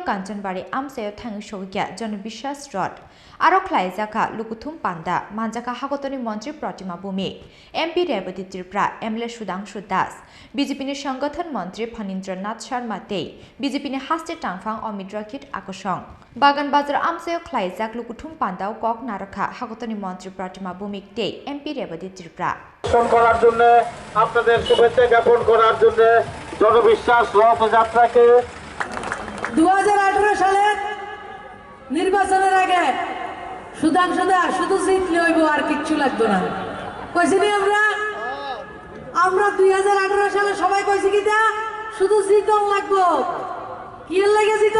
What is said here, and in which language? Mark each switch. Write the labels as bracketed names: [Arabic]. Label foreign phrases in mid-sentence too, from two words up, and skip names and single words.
[Kok Borok] कांचनबारि आमचायो थांगि सौखैखा जन बिश्वास रथ आरो ख्लाइजाका लुकुथुम पान्दा मानजाका हागतनि मन्त्री प्रतिमा भूमिक एमपी रेवती त्रिपुरा एमएलए सुधांशु दास बीजेपी नि संगठन मन्त्री फणीन्द्रनाथ शर्मा ते बीजेपी नि हास्ते टांगफां अमित रकित आकर्षण बागान बाजार आमचायो ख्लाइजाक लुकुथुम पान्दाव কক नारखा हागतनि मन्त्री प्रतिमा भूमिक ते एमपी रेवती त्रिपुरा [Bangla] করার জন্য আপনাদের শুভেচ্ছা জ্ঞাপন করার জন্য জনবিশ্বাস রথযাত্রাকে 2018 সালের নির্বাচনের আগে সুধাংশু দাস শুধু জিতলে হইব আর কিচ্ছু লাগবে না কইছিনি আমরা 2018 সালে সবাই কইছি কিটা শুধু জিতন লাগবে কি লাগে জিতন